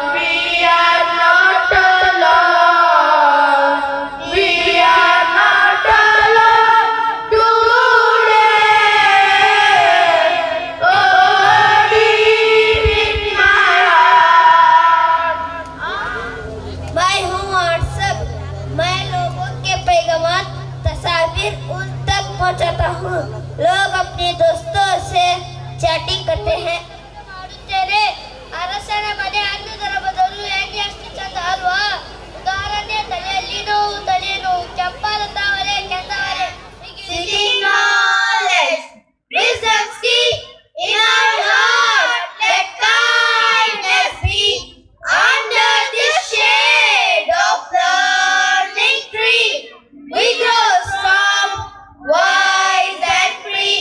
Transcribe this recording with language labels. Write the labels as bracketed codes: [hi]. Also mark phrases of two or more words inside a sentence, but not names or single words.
[en] We are not alone. We are not alone today. Oh, deep in my heart. [hi] मैं हूँ व्हाट्सएप। मैं लोगों के पैगाम तस्वीर उन तक पहुँचाता हूँ। लोग अपने दोस्तों से चैटिंग करते हैं. [kn] तेरे ಅರಸನಮನೆ ಅನ್ನುವುದರ ಬದಲು ಹೇಗೆ ಅಷ್ಟು ಚಂದ ಅಲ್ವಾ? ಉದಾಹರಣೆ, ತಲೆಯಲ್ಲಿ ನೋವು, ತಲೆನೋವು, ಕೆಂಪಾದ ತಾವರೆ, ಕೆಂದಾವರೆ. [en] Seeking knowledge, wisdom seek in our heart. Let kindness be under the shade of learning tree. We grow strong, wise and free.